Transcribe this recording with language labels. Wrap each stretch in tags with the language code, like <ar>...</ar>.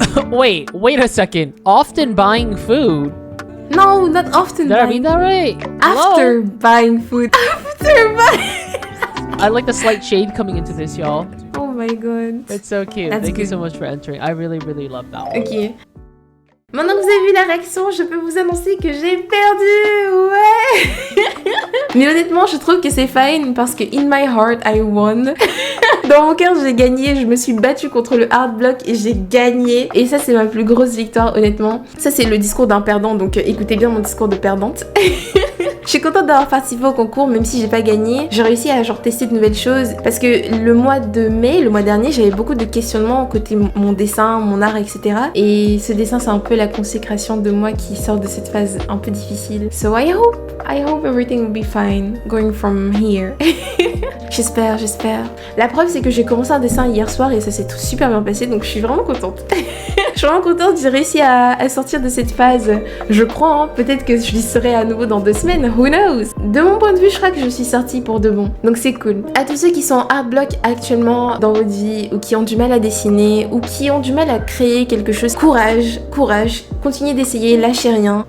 <en>wait a second. Often buying food? No, not often. Did I read that right? After buying food. After buying. I like the slight shade coming into this, y'all. Oh my god. It's so cute. That's Thank good. you so much for entering. I really love that one. Ok.</en> <fr>Maintenant que vous avez vu la réaction, je peux vous annoncer que j'ai perdu. Ouais. Mais honnêtement, je trouve que c'est fine parce que</fr> <en>in my heart, I won.</en> <fr>Dans mon cœur, j'ai gagné. Je me suis battue contre le hard block et j'ai gagné. Et ça, c'est ma plus grosse victoire, honnêtement. Ça, c'est le discours d'un perdant, donc écoutez bien mon discours de perdante. Je suis contente d'avoir participé au concours, même si j'ai pas gagné. J'ai réussi à genre tester de nouvelles choses parce que le mois de mai, le mois dernier, j'avais beaucoup de questionnements côté mon dessin, mon art, etc. Et ce dessin, c'est un peu la consécration de moi qui sort de cette phase un peu difficile.</fr> <en>So I hope everything will be fine going from here.</en> <fr>J'espère. La preuve, c'est que j'ai commencé un dessin hier soir et ça s'est tout super bien passé, donc je suis vraiment contente. Je suis vraiment contente, j'ai réussi à sortir de cette phase. Je crois, hein, peut-être que je y serai à nouveau dans 2 semaines,</fr> <en>who knows.</en> <fr>De mon point de vue, je crois que je suis sortie pour de bon, donc c'est cool. À tous ceux qui sont en art block actuellement dans votre vie, ou qui ont du mal à dessiner, ou qui ont du mal à créer quelque chose, courage, continuez d'essayer, lâchez rien.</fr>